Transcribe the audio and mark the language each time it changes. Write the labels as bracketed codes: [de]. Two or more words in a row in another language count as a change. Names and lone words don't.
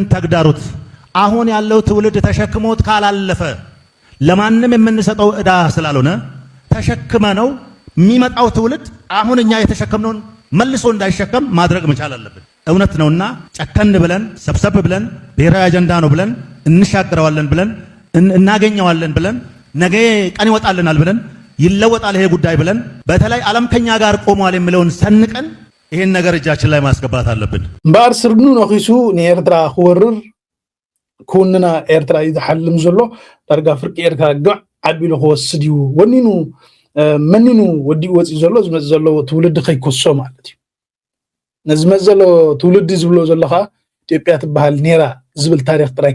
[am] ተግዳሮት አሁን ያለው ትውልድ ተሸክሞት ካላለፈ ለማንም የምንሰጠው ዕዳ ስላልሆነ ተሸክመ ነው የሚመጣው ትውልድ አሁን እኛ የተሸከምነውን መልሶ እንዳይሸከም ማድረግ መቻል አለብን። እውነት ነውና ጨከን ብለን ሰብሰብ ብለን ብሔራዊ አጀንዳ ነው ብለን እንሻገረዋለን ብለን እናገኘዋለን ብለን ነገ ቀን ይወጣልናል ብለን ይለወጣል ይሄ ጉዳይ ብለን በተለይ ዓለም ከኛ ጋር ቆሟል የሚለውን ሰንቀን ይሄን ነገር እጃችን ላይ ማስገባት አለብን። [ti] እምበር ስርግኑ ነኺሱ ንኤርትራ ክወርር ኩንና ኤርትራ ይዝሓልም ዘሎ ዳርጋ ፍርቂ ኤርትራ ግዕ ዓቢሉ ክወስድ እዩ ወኒኑ መንኑ ወዲኡ ወፂ ዘሎ ዝመፅ ዘሎ ትውልዲ ከይኮሶ ማለት እዩ። ነዚ ዝመፅ ዘሎ ትውልዲ ዝብሎ ዘለኻ ኢትዮጵያ ትበሃል ኔራ ዝብል ታሪክ ጥራይ